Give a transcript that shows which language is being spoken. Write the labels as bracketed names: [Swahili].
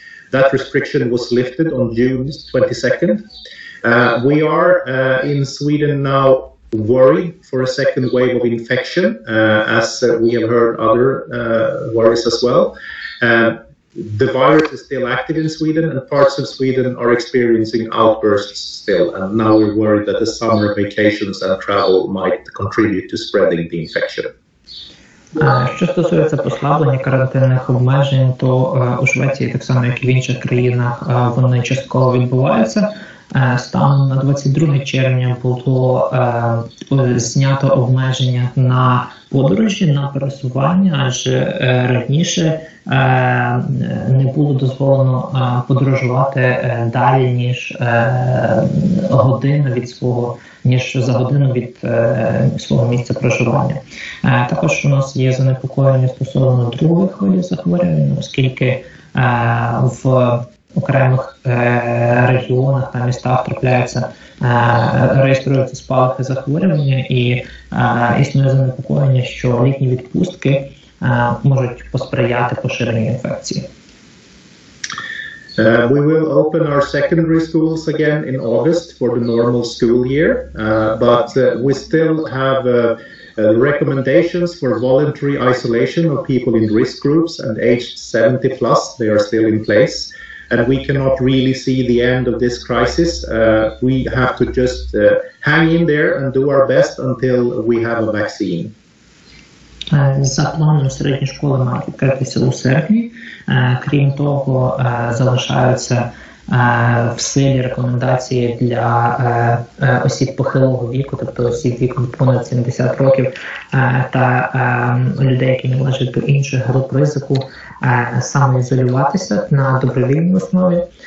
[English] That restriction was lifted on June 22nd. We are in Sweden now worried for a second wave of infection, as we have heard other worries as well. The virus is still active in Sweden, and parts of Sweden are experiencing outbursts still, and now we're worried that the summer vacations and travel might contribute to spreading the infection. [Ukrainian] Що стосується послаблення карантинних обмежень, то у Швеції, так само як і в інших країнах, вони частково відбуваються. Станом на 22 червня було знято обмеження на подорожі, на пересування, адже раніше не було дозволено подорожувати далі, ніж за годину від свого місця проживання. Також у нас є занепокоєння стосовно другої хвилі захворювання, оскільки в окремих регіонах та містах реєструються спалахи захворювання, і існує занепокоєння, що літні відпустки можуть посприяти поширенню інфекції. [English] We will open our secondary schools again in August for the normal school year, but we still have recommendations for voluntary isolation of people in risk groups and aged 70 plus. They are still in place. And we cannot really see the end of this crisis. We have to just hang in there and do our best until we have a vaccine. [Ukrainian] За планом середні школи мають відкритися у серпні. Крім того, залишаються в силі рекомендації для осіб похилого віку, тобто осіб віком понад 70 років та людей, які належать до інших груп ризику, самоізолюватися на добровільній основі.